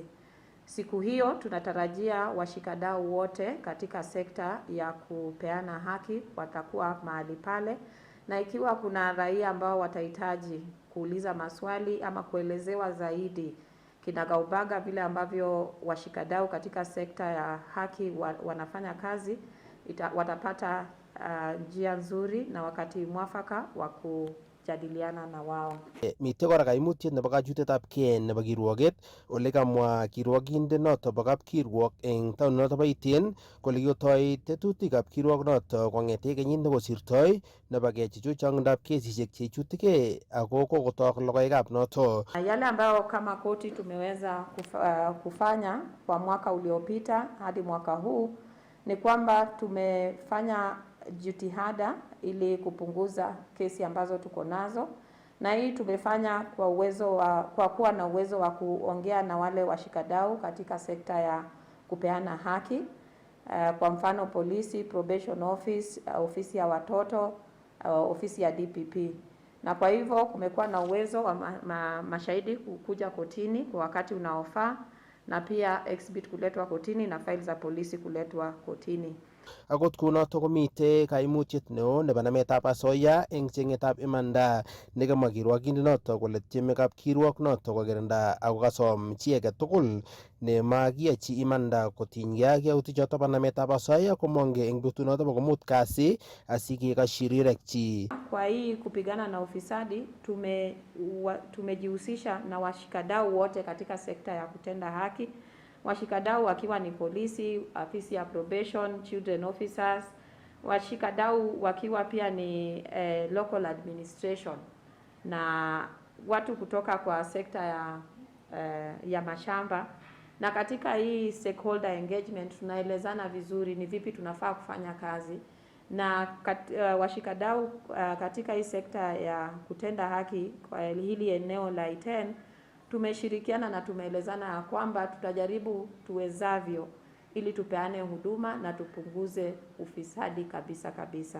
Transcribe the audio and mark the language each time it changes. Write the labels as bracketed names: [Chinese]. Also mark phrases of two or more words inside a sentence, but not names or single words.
[Swahili] Siku hiyo tunatarajia washikadau wote katika sekta ya kupeana haki watakuwa mahali pale, na ikiwa kuna raia ambao watahitaji kuuliza maswali ama kuelezewa zaidi kinagaubaga vile ambavyo washikadau katika sekta ya haki wanafanya kazi, watapata njia nzuri na wakati mwafaka wa kujadiliana na wao. [Kalenjin] Mitei kora kaimutiet nebo kachutetab kei nebo kirwoket ole kamwa kirwokindet noto bo kapkirwok eng taon noto bo Iten kole kikotoi tetutikab kirwok noto kong'ete kenyit nekosirtoi nebo kechuchuchang'indab kesisiek cheichutikei ako kokotok logoekab noto. [Swahili] Yale ambayo kama koti tumeweza kufanya kwa mwaka uliopita hadi mwaka huu ni kwamba tumefanya jitihada ili kupunguza kesi ambazo tuko nazo, na hii tumefanya kwa kuwa na uwezo wa kuongea na wale washikadau katika sekta ya kupeana haki, kwa mfano polisi, [English] probation office, [Swahili] ofisi ya watoto, ofisi ya DPP. Na kwa hivyo kumekuwa na uwezo wa mashahidi kuja kotini kwa wakati unaofaa, na pia exhibit kuletwa kotini na faili za polisi kuletwa kotini. [Kalenjin] Akot kunoto komitei kaimutiet neo nebo nametab asoya eng chengetab imanda nekamwa kirwokindet noto kole tieme kapkirwok noto kokirinda ako kasom chi age tugul nemakiyochi imanda kotinygei ak yautik choto bo nametab asoya komonge eng betunoto bo komut kasi asikekasyi rirekchi. [Swahili] Kwa hii kupigana na ufisadi tumejihusisha na washikadau wote katika sekta ya kutenda haki, washikadau wakiwa ni polisi, afisi ya probation, [English] children officers, [Swahili] washikadau wakiwa pia ni [English] local administration [Swahili] na watu kutoka kwa sekta ya mashamba. Na katika hii [English] stakeholder engagement [Swahili] tunaelezana vizuri ni vipi tunafaa kufanya kazi, na washikadau katika hii sekta ya kutenda haki kwa hili eneo la Iten tumeshirikiana na tumeelezana ya kwamba tutajaribu tuwezavyo ili tupeane huduma na tupunguze ufisadi kabisa.